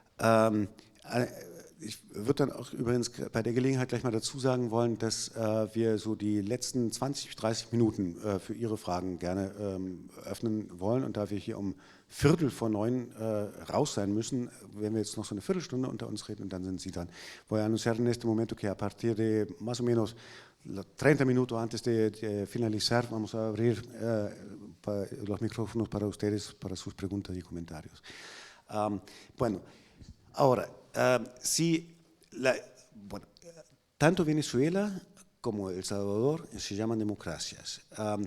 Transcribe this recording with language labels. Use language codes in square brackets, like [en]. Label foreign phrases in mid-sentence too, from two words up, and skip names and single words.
[de] Ich würde dann auch übrigens bei der Gelegenheit gleich mal dazu sagen wollen, dass wir so die letzten 20, 30 Minuten für Ihre Fragen gerne öffnen wollen. Und da wir hier um 8:45 raus sein müssen, werden wir jetzt noch so eine Viertelstunde unter uns reden und dann sind Sie dran. [es] Voy a anunciar en este momento que a partir de más o menos 30 minutos antes de finalizar, vamos a abrir los micrófonos para ustedes, para sus preguntas y comentarios. Bueno, ahora, tanto Venezuela como El Salvador se llaman democracias.